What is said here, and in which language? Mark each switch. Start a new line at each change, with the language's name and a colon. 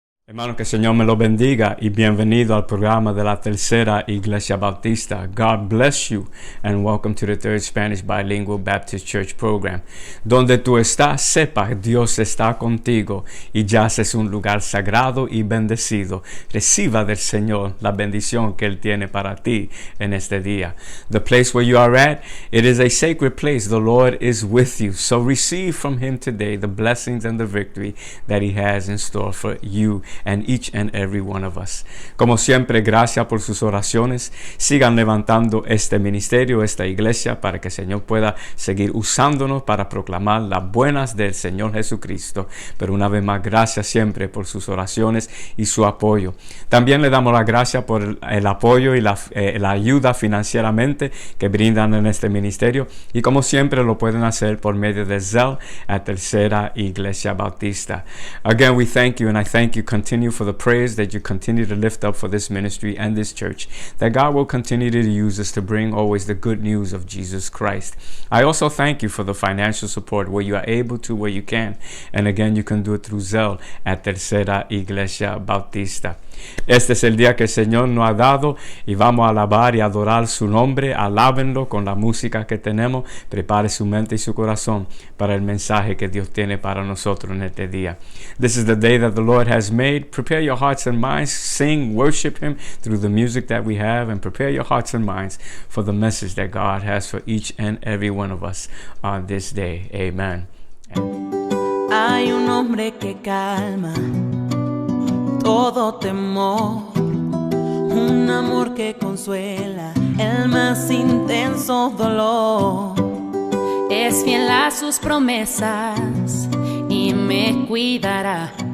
Spanish: Hermano, que el Señor me lo bendiga y bienvenido al programa de la Tercera Iglesia Bautista.
English: God bless you and welcome to the Third Spanish Bilingual Baptist Church Program.
Spanish: Donde tú estás, sepa que Dios está contigo y ya es un lugar sagrado y bendecido. Reciba del Señor la bendición que Él tiene para ti en este día.
English: The place where you are at, it is a sacred place. The Lord is with you. So receive from Him today the blessings and the victory that He has in store for you and each and every one of us.
Spanish: Como siempre, gracias por sus oraciones. Sigan levantando este ministerio, esta iglesia, para que el Señor pueda seguir usándonos para proclamar las buenas del Señor Jesucristo. Pero una vez más, gracias siempre por sus oraciones y su apoyo. También le damos las gracias por el apoyo y la ayuda financieramente que brindan en este ministerio. Y como siempre, lo pueden hacer por medio de Zelle a Tercera Iglesia Bautista.
English: Again, we thank you, and I thank you continue for the prayers that you continue to lift up for this ministry and this church, that God will continue to use us to bring always the good news of Jesus Christ. I also thank you for the financial support where you are able to, where you can. And again, you can do it through Zelle at Tercera Iglesia Bautista.
Spanish: Este es el día que el Señor nos ha dado y vamos a alabar y adorar su nombre. Alábenlo con la música que tenemos. Prepare su mente y su corazón para el mensaje que Dios tiene para nosotros en este día.
English: This is the day that the Lord has made. Prepare your hearts and minds. Sing, worship Him through the music that we have, and prepare your hearts and minds for the message that God has for each and every one of us on this day. Amen.
Spanish: Hay un hombre que calma todo temor, un amor que consuela el más intenso dolor. Es fiel a sus promesas y me cuidará.